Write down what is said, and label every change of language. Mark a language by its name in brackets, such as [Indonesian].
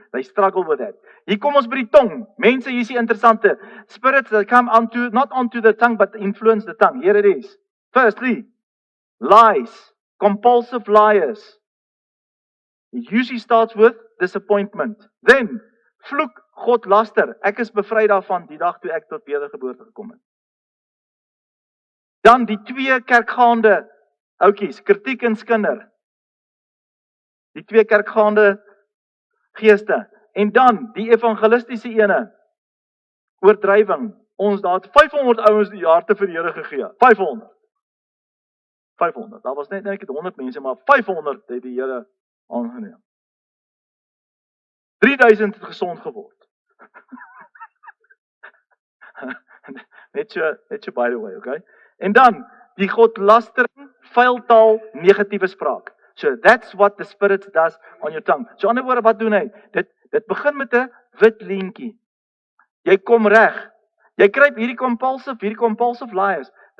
[English] They struggle with that. [Afrikaans] Hier kom ons by die tong. Mense, hier is die interessante. [English] Spirits that come not onto the tongue, but influence the tongue. Here it is. Firstly, lies. Compulsive liars. It usually starts with disappointment. [Afrikaans] Then, vloek, God laster. Ek is bevry daarvan die dag toe ek tot wedergeboorte gekom het. Dan die 2 kerkgaande ouetjies, kritiek en skinder. Die 2 kerkgaande geeste. En dan, die evangelistiese ene, oordrywing. Ons daar het 500 ouens die harte vir die Here gegee. 500. 500. Daar was net 100 mense, maar 500 het die Here aangeneem. 3000 het gesond geword. net so [English] by the way, okay? [Afrikaans] En dan, die godlastering, vuiltaal, negatiewe spraak. [English] So, that's what the Spirit does on your tongue. [Afrikaans] So, ander woorde, wat doen hy? Dit begin met 'n wit leentjie. Jy kom reg. Jy kry hierdie compulsive liars.